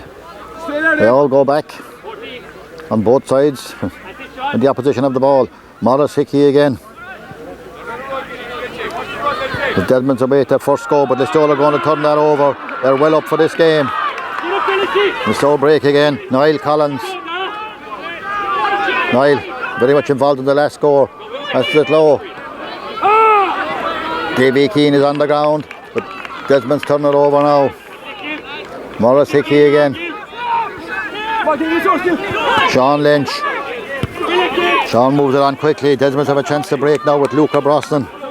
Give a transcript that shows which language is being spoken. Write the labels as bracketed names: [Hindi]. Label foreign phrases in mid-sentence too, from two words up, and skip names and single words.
[English] They all go back on both sides in the opposition of the ball. Morris Hickey again. The Desmonds await their first goal, but Listowel are going to turn that over. They're well up for this game. Listowel break again. Niall Collins. Niall very much involved in the last score. That's it low. Davy Keane is on the ground, but Desmonds turn it over now. Morris Hickey again. Sean Lynch. Sean moves it on quickly. Desmonds have a chance to break now with Luca Brosnan.